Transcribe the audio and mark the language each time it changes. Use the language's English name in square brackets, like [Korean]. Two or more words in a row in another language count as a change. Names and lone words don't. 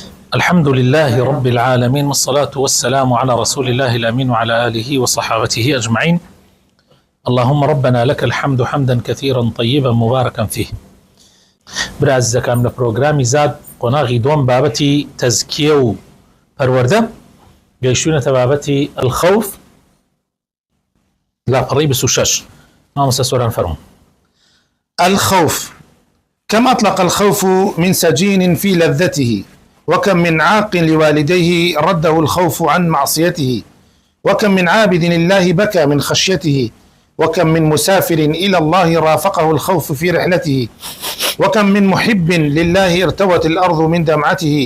[Arabic] الحمد لله رب العالمين، والصلاة والسلام على رسول الله الأمين وعلى آله وصحابته أجمعين. اللهم ربنا لك الحمد حمدا كثيرا طيبا مباركا فيه. [Central Kurdish] برای عزیزەکان لە پرۆگرامی زاد قۆناغی دووەم بابەتی تەزکیە و پەروەردە گەیشتوونەتە بابەتی الخەوف لاپەڕی 26. مامۆستا سۆران فەرموون. [Arabic] الخوف كم أطلق الخوف من سجين في لذته، وكم من عاق لوالديه رده الخوف عن معصيته، وكم من عابد لله بكى من خشيته، وكم من مسافر إلى الله رافقه الخوف في رحلته، وكم من محب لله ارتوت الأرض من دمعته.